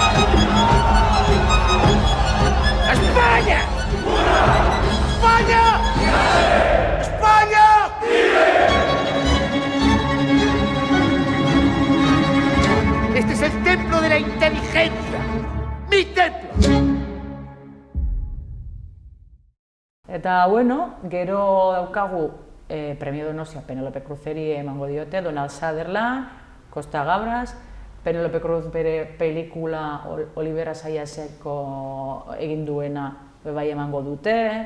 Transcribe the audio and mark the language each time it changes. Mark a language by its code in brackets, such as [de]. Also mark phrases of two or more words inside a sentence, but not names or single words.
[es] ¡España! ¡España! ¡España! Este es el templo de la inteligencia. ¡Mi templo! [eu] Eta, bueno, gero daukagu Premio Donostia Penelope Cruzeri emango diote, Donald Sutherland, Costa Gabras, Penelope Cruz bere pelikula Olivera Sayaseko egin duena bai emango dute,